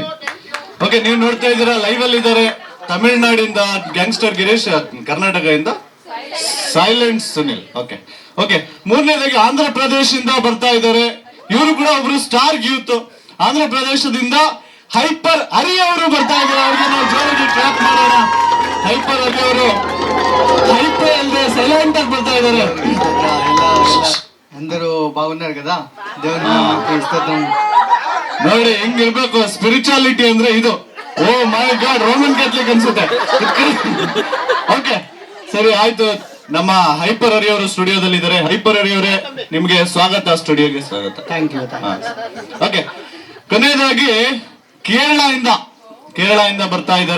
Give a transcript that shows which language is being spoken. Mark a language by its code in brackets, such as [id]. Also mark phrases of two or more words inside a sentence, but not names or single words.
[kn] ಓಕೆ, ನೀವು ನೋಡ್ತಾ ಇದ್ದೀರಾ ಲೈವ್ ಅಲ್ಲಿ ಇದ್ದಾರೆ ತಮಿಳ್ನಾಡಿಂದ ಗ್ಯಾಂಗ್ಸ್ಟರ್ ಗಿರೀಶ್, ಕರ್ನಾಟಕದಿಂದ ಸೈಲೆಂಟ್ ಸುನಿಲ್. ಓಕೆ, ಮೂರನೇದಾಗಿ ಆಂಧ್ರ ಪ್ರದೇಶದಿಂದ ಬರ್ತಾ ಇದ್ದಾರೆ. ಇವರು ಕೂಡ ಒಬ್ರು [en] star youth. [kn] ಆಂಧ್ರ ಪ್ರದೇಶದಿಂದ ಹೈಪರ್ ಹರಿ ಅವರು ಬರ್ತಾ ಇದ್ದಾರೆ. ಅವ್ರಿಗೆ ನಾವು ಜೋರಾಗಿ ಕ್ಲಾಪ್ ಮಾಡೋಣ. ಹೈಪರ್ ಹರಿ ಅವರು [te] హైపర్ అంటే సైలెంట్ అయిపోతారు. అందరూ బాగున్నారు కదా, దేవుని స్తోత్రం. [kn] ನೋಡಿ ಹೆಂಗಿರ್ಬೇಕು ಸ್ಪಿರಿಚುವಾಲಿಟಿ ಅಂದ್ರೆ ಇದು. [en] oh my god, Roman Catholic [kn] ಅನ್ಸುತ್ತೆ. ಓಕೆ ಸರಿ ಆಯ್ತು. ನಮ್ಮ ಹೈಪರ್ ಹರಿಯವರು ಸ್ಟುಡಿಯೋದಲ್ಲಿ ಇದ್ದಾರೆ. ಹೈಪರ್ ಹರಿಯವರೇ, ನಿಮ್ಗೆ ಸ್ವಾಗತ, ಸ್ಟುಡಿಯೋಗೆ ಸ್ವಾಗತ. [en] thank you. [kn] ಓಕೆ, ಕೊನೆಯದಾಗಿ ಕೇರಳದಿಂದ ಬರ್ತಾ ಇದ್ದಾರೆ.